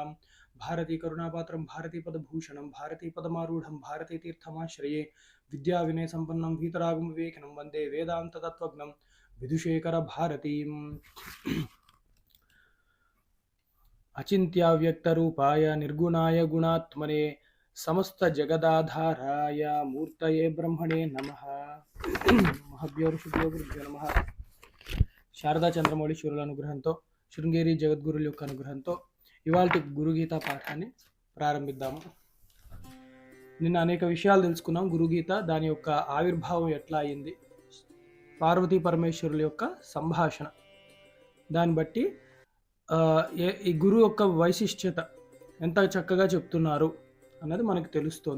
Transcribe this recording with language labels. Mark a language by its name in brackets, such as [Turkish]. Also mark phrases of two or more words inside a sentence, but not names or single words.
[Sanskrit] भारती करुणापात्रं भारतीपदभूषणं भारतीपदमारूढं भारतीतीर्थमाश्रये विद्याविनयसम्पन्नं वीतरागं विवेकिनं वन्दे वेदान्ततत्त्वज्ञं विदुषेखरभारतीम्। अचिन्त्याव्यक्तरूपाय निर्गुणाय गुणात्मने समस्तजगदाधाराय मूर्तये ब्रह्मणे नमः। महभ्यो ऋषिभ्यो गुरुभ्यो नमः। [Telugu] శారదా చంద్రమౌళీశ్వరుల అనుగ్రహంతో శృంగేరి జగద్గురుల యొక్క అనుగ్రహంతో ఇవాల్టి గురుగీత పాఠాన్ని ప్రారంభిద్దాము. నిన్న అనేక విషయాలు తెలుసుకున్నాం. గురుగీత దాని యొక్క ఆవిర్భావం ఎట్లా అయింది, పార్వతీ పరమేశ్వరుల యొక్క సంభాషణ, దాన్ని బట్టి ఈ గురువు యొక్క వైశిష్ట్యత ఎంత చక్కగా చెప్తున్నారు అన్నది మనకు తెలుస్తుంది.